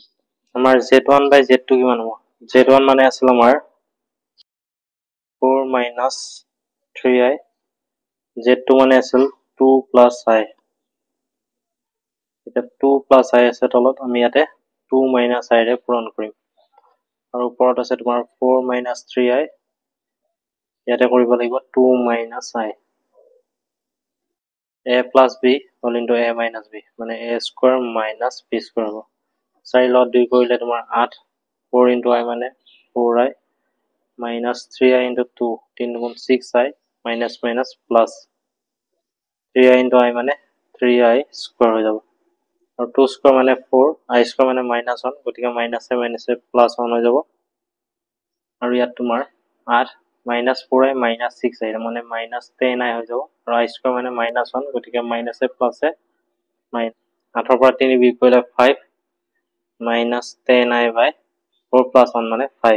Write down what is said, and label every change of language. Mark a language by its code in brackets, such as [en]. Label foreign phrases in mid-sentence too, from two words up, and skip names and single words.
[as] আমাৰ z1 / z2 কিমান হ'ব z1 মানে আছিল আমাৰ 4 - 3i, z2 মানে আছিল 2 + i। এতিয়া 2 + i আছে তলত আমি ইয়াতে 2 - i ৰে পূৰণ কৰিম আৰু ওপৰত আছে তোমাৰ 4 - 3i ইয়াতে কৰিব লাগিব 2 - i a + b হ'ল a - b মানে a² - b² হ'ব। 4 লগত 2 কৰিলে তোমাৰ 8 4 * i মানে 4i -3i * 2 3 × 6i -3i * i মানে 3i² হৈ যাব আৰু 2² মানে 4 i² মানে -1 গতিকে -a +1 হৈ যাব আৰু ইয়াত তোমাৰ 8 -4i -6i মানে -10i হৈ যাব আৰু i² মানে -1 গতিকে -a + 8ৰ পৰা 3 বিয়োগ কৰিলে 5 -10i/4 + 1 মানে 5।